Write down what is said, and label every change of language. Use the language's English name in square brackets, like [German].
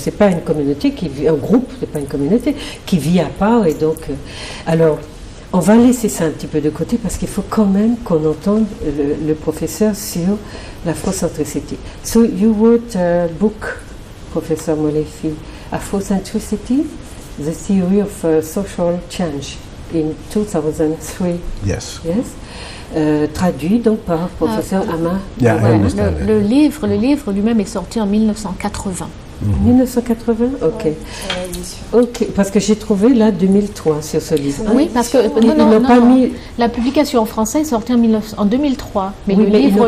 [French] C'est pas une communauté qui vit, un groupe, c'est pas une communauté qui vit à part, et donc alors on va laisser ça un petit peu de côté parce qu'il faut quand même qu'on entende le professeur sur l'afrocentricité. [English] So you wrote a book, Professor Molefi, Afrocentricity, the theory of social change, in 2003. Yes. Yes. [French] Traduit donc par professeur Ama. Le livre lui-même est sorti en 1980. 1980, ok, parce que j'ai trouvé là 2003 sur ce livre. Oui, parce que la publication en français est sortie en 2003, mais le livre